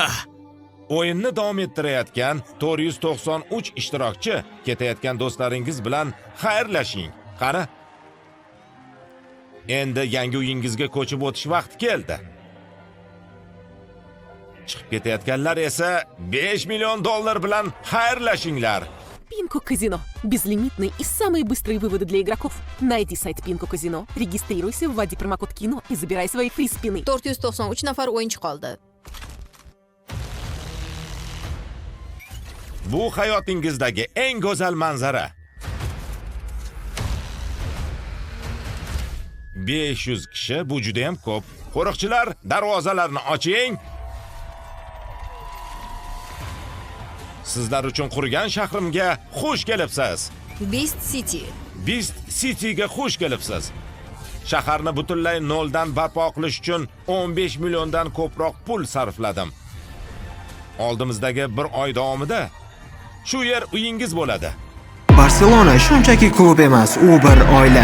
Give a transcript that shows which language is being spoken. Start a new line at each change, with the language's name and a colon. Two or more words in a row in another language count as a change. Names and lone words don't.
Uzbek: O'yinni davom ettirayotgan 493 ishtirokchi ketayotgan do'stlaringiz bilan xayrlashing. Qani? Endi yangi uyingizga ko'chib o'tish vaqti keldi. Chiqib ketayotganlar esa 5 million dollar bilan xayrlashinglar.
Russian: Пинко Казино. Безлимитные и самые быстрые выводы для игроков. Найди сайт Пинко Казино, регистрируйся, вводи промокод КИНО и забирай свои фриспины.
Uzbek: 493 nafar o'yinchi qoldi. Bu hayotingizdagi eng go'zal manzara. 500 kishi, bu juda ham ko'p. Qo'riqchilar, darvozalarni oching. Sizlar uchun qurgan shahrimga xush kelibsiz. Beast City. Beast Cityga xush kelibsiz. Shaharni butunlay noldan barpo qilish uchun 15 milliondan ko'proq pul sarfladim. Oldimizdagi bir oy davomida shu yer uyingiz bo'ladi. Barselona shunchaki klub emas, u bir oila.